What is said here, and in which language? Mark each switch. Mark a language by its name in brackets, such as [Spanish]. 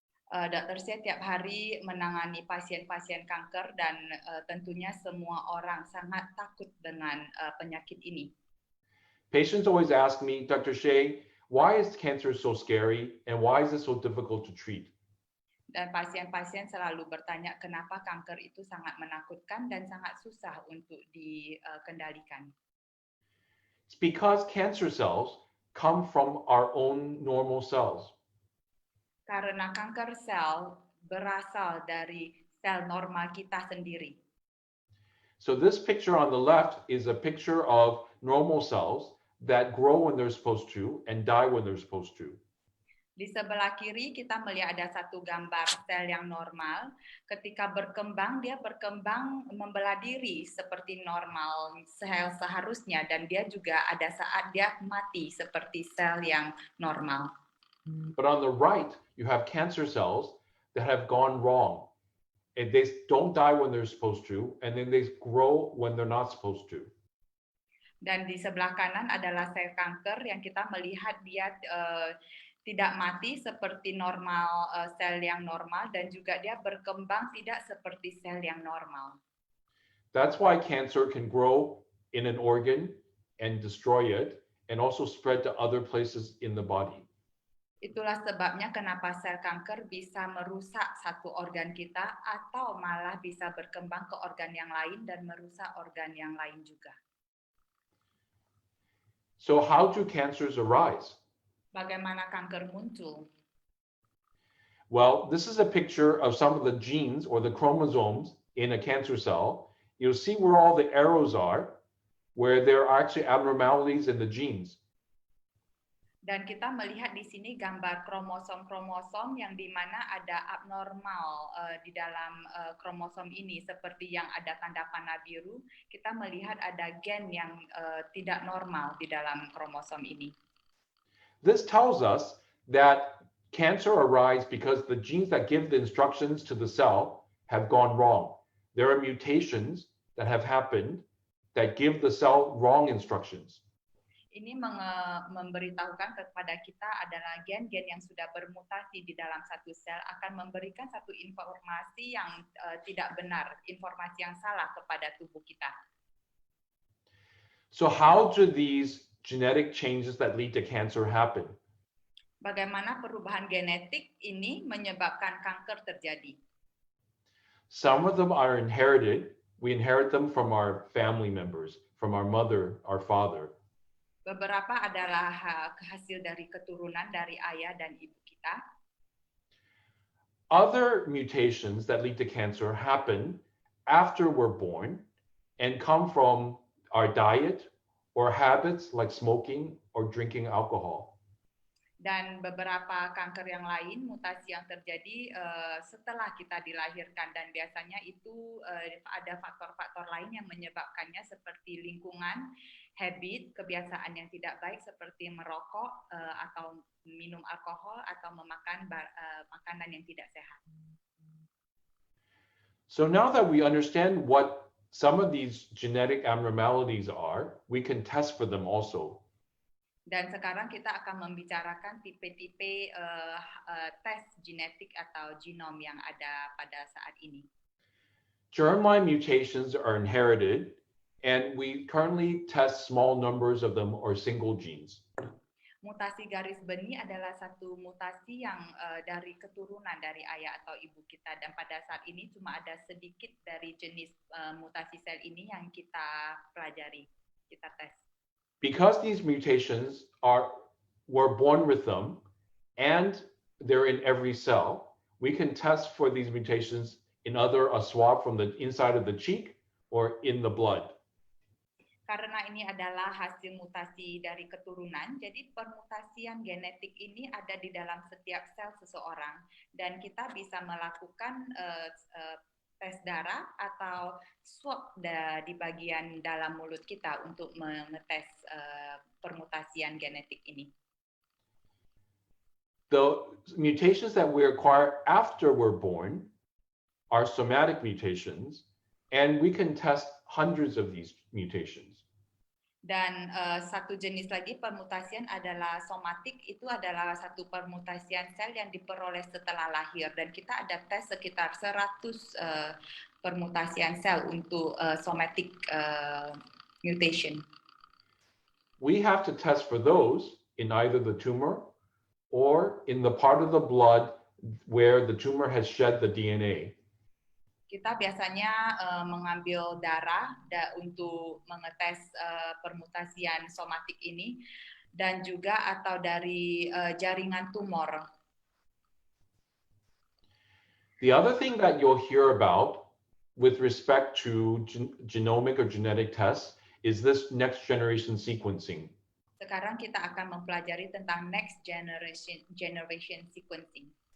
[Indonesian] Dr. Hsieh tiap hari menangani pasien-pasien kanker dan tentunya semua orang sangat takut dengan penyakit ini. [English] Patients always ask me, Dr. Hsieh, why is cancer so scary and why is it so difficult to treat? [Indonesian] Dan pasien-pasien selalu bertanya kenapa kanker itu sangat menakutkan dan sangat susah untuk dikendalikan. [English] It's because cancer cells come from our own normal cells. [Indonesian] Karena kanker sel berasal dari sel normal kita sendiri. [English] So this picture on the left is a picture of normal cells that grow when they're supposed to and die when they're supposed to. [Indonesian] Di sebelah kiri kita melihat ada satu gambar sel yang normal. Ketika berkembang, dia berkembang membelah diri seperti normal sel seharusnya, dan dia juga ada saat dia mati seperti sel yang normal. [English] But on the right, you have cancer cells that have gone wrong. And they don't die when they're supposed to, and then they grow when they're not supposed to. [Indonesian] Dan di sebelah kanan adalah sel kanker yang kita melihat dia tidak mati seperti normal sel yang normal, dan juga dia berkembang tidak seperti sel yang normal. [English] That's why cancer can grow in an organ and destroy it and also spread to other places in the body. [Indonesian] Itulah sebabnya kenapa sel kanker bisa merusak satu organ kita atau malah bisa berkembang ke organ yang lain dan merusak organ yang lain juga. [English] So how do cancers arise? [Indonesian] Bagaimana kanker muncul? [English] Well, this is a picture of some of the genes or the chromosomes in a cancer cell. You'll see where all the arrows are, where there are actually abnormalities in the genes. [Indonesian] Dan kita melihat di sini gambar kromosom-kromosom yang di mana ada abnormal di dalam kromosom ini, seperti yang ada tanda panah biru. Kita melihat ada gen yang tidak normal di dalam kromosom ini. [English] This tells us that cancer arises because the genes that give the instructions to the cell have gone wrong. There are mutations that have happened that give the cell wrong instructions. [Indonesian] Ini memberitahukan kepada kita adalah gen-gen yang sudah bermutasi di dalam satu sel akan memberikan satu informasi yang tidak benar, informasi yang salah kepada tubuh kita. [English] So how do these genetic changes that lead to cancer happen? [Indonesian] Bagaimana perubahan genetik ini menyebabkan kanker terjadi? [English] Some of them are inherited. We inherit them from our family members, from our mother, our father. [Indonesian] Beberapa adalah hasil dari keturunan dari ayah dan ibu kita. [English] Other mutations that lead to cancer happen after we're born and come from our diet or habits like smoking or drinking alcohol. [Indonesian] Dan beberapa kanker yang lain, mutasi yang terjadi setelah kita dilahirkan, dan biasanya itu ada faktor-faktor lain yang menyebabkannya seperti lingkungan, habit, kebiasaan yang tidak baik seperti merokok atau minum alkohol atau memakan makanan yang tidak sehat. [English] So now that we understand what some of these genetic abnormalities are, we can test for them also. [Indonesian] Dan sekarang kita akan membicarakan tipe-tipe tes genetik atau genom yang ada pada saat ini. [English] Germline mutations are inherited, and we currently test small numbers of them or single genes. [Indonesian] Mutasi garis benih adalah satu mutasi yang dari keturunan dari ayah atau ibu kita, dan pada saat ini cuma ada sedikit dari jenis mutasi sel ini yang kita pelajari, kita tes. [English] Because these mutations we're born with them and they're in every cell, we can test for these mutations in either a swab from the inside of the cheek or in the blood. [Indonesian] Karena ini adalah hasil mutasi dari keturunan, jadi permutasian genetik ini ada di dalam setiap sel seseorang, dan kita bisa melakukan tes darah atau swab di bagian dalam mulut kita untuk mengetes permutasian genetik ini. [English] The mutations that we acquire after we're born are somatic mutations, and we can test hundreds of these mutations. [Indonesian] Dan satu jenis lagi permutasian adalah somatik, itu adalah satu permutasian sel yang diperoleh setelah lahir, dan kita ada tes sekitar 100 permutasian sel untuk somatic mutation. [English] We have to test for those in either the tumor or in the part of the blood where the tumor has shed the DNA. [Indonesian] Kita biasanya mengambil darah untuk mengetes permutasian somatik ini, dan juga atau dari jaringan tumor. [English] The other thing that you'll hear about with respect to genomic or genetic tests is this next generation sequencing. [Indonesian] Sekarang kita akan mempelajari tentang next generation sequencing.